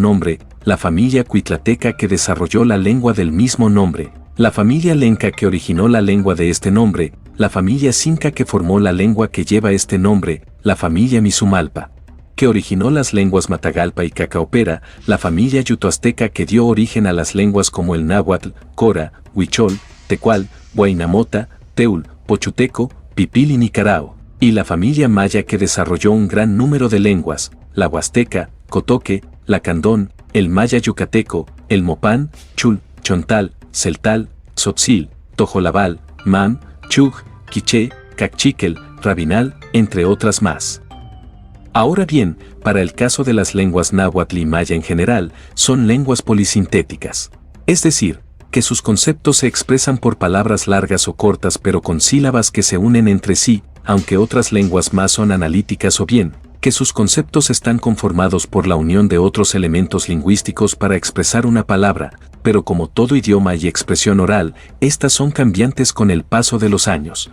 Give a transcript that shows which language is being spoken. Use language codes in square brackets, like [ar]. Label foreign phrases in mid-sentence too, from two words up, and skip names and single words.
[es] nombre, la familia cuitlateca que desarrolló la lengua del mismo nombre, la familia lenca que originó la lengua de este nombre, la familia cinca que formó la lengua que lleva este nombre, la familia misumalpa, que originó las lenguas Matagalpa y Cacaopera, la familia yutoazteca que dio origen a las lenguas como el náhuatl, cora, huichol, tecual, huaynamota, teul, pochuteco, pipil y nicarao, y la familia maya que desarrolló un gran número de lenguas, la huasteca, cotoque, lacandón, el maya yucateco, el mopán, chul, chontal, celtal, tzotzil, tojolabal, mam, chug, quiché, cachiquel, rabinal, entre otras más. Ahora bien, para el caso de las lenguas náhuatl y maya en general, son lenguas polisintéticas. Es decir, que sus conceptos se expresan por palabras largas o cortas pero con sílabas que se unen entre sí, aunque otras lenguas más son analíticas o bien, que sus conceptos están conformados por la unión de otros elementos lingüísticos para expresar una palabra, pero como todo idioma y expresión oral, estas son cambiantes con el paso de los años.